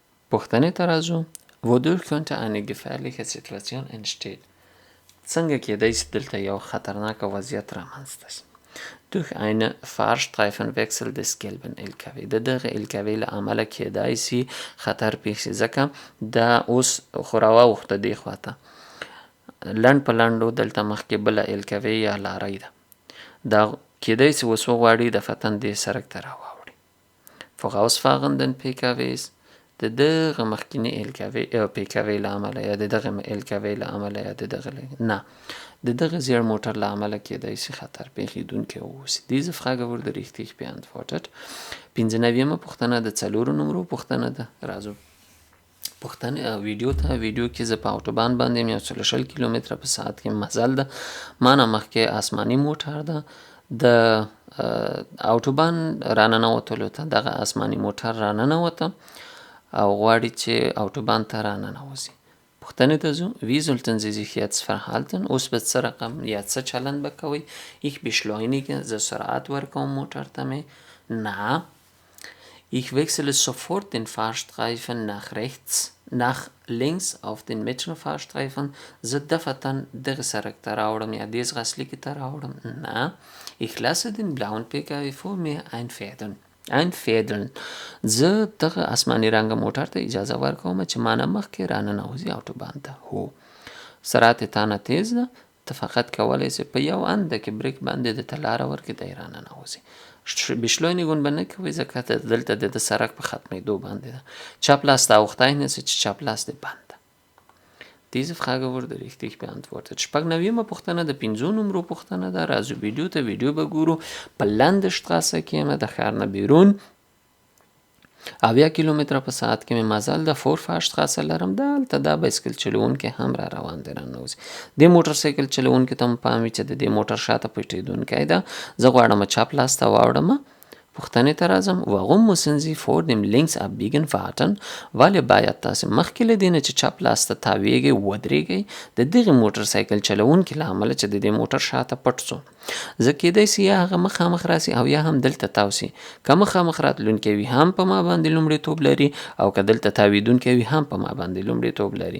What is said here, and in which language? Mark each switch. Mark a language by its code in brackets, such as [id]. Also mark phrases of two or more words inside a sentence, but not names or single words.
[ps] پوښتنې ته راځو. [de] Wodurch könnte eine gefährliche Situation entstehen? [ps] څنګه کېدای شي دلته یو خطرناکه وضعیت رامنځته شي؟ [de] Durch einen Fahrstreifenwechsel des gelben LKW. [ps] د دغه LKW له امله کېدای شي خطر پېښ شي، ځکه دا اوس خو راواوښته دې خواته، لنډ په لنډو دلته مخکې بله LKW یا لاری ده، دا کېدای شي اوس وغواړي د فتن دې سرک ته راواوړي. [de] Vorausfahrenden PKWs [ps] د دغه مخکینی PKW له امله یا د دغه LKW له امله یا د دغه نه د دغه زیړ موټر له امله کېدای شي خطر پېښېدونکی واوسي. [de] Diese Frage wurde richtig beantwortet. [ps] 95مه پوښتنه د 4 نمرو پوښتنه ده. راځو پوښتنې ویډیو ته. ویډیو کې زه په اوټوبان باندې یم، 140 کیلومتره په ساعت کې مزل ده. مانه مخکې آسماني موټر ده. د اوټوبان راننوتلو ته دغه آسماني موټر راننوته او غواړي چې اوټوبان ته راننوځي. پوښتنې ته ځو. [de] Wie sollten Sie sich jetzt verhalten? [ps] اوس به څه رقم یا څه چلند به کوئ؟ [de] Ich beschleunige. [ps] زه سرعت ورکوم موټر ته مې. Na. [de] Ich wechsle sofort den Fahrstreifen nach links auf den Mittelfahrstreifen. [ps] زه دفتن دغه سرک ته راوړم یا دې ځغاسلیکې ته راوړم. Na. [de] Ich lasse den blauen PKW vor mir einfädeln. [ps] زه دغه آسماني رنګه موټر ته اجازه ورکوم چې مانه مخکې راننوځي اوټوبان ته. هو. سرعت تا نه تیز ده، ته فقط کولی شې په یو انده کې بریک باندې د ته لاره ورکړې دی راننوځي. beschleunigung به نه کوي ځکه دلته د سرک په ختمېدو باندې ده. چپ لاس ته اوښتی نه شي چې چپ لاس دې بند ده. [de] Diese Frage wurde richtig beantwortet. [ps] 96مه پوښتنه د 5 نمرو پوښتنه ده. راځو ویډیو ته. ویډیو به ګورو. په لندشتراسه کې یم، د ښار نه بیرون 80 کیلومتره په ساعت کې مې مزل ده. فورفاشتراسه لرم. دلته دا بایسکل چلوونکی هم را روان دی راننوځي. دې موټر سایکل چلوونکي ته هم پام وي چې د دې موټر شاته پټېدونکی ده. زه غواړم چپ لاس ته واوړم. پوښتنې ته راځم. Warum müssen Sie vor dem Linksabbiegen warten? ولې باید تاسې مخکې له دې نه چې چپ لاس ته تاویږئ ودرېږئ د دغې موټر سایکل چلوونکي له امله چې د دې موټر شاته پټ شو. زه کېدای شي یا هغه مخامخ راسي او یا هم دلته تاو سي. که مخامخ راتلونکی وي هم په ما باندې لومړیتوب لري، او که دلته تاویدونکی وي هم په ما باندې لومړیتوب لري.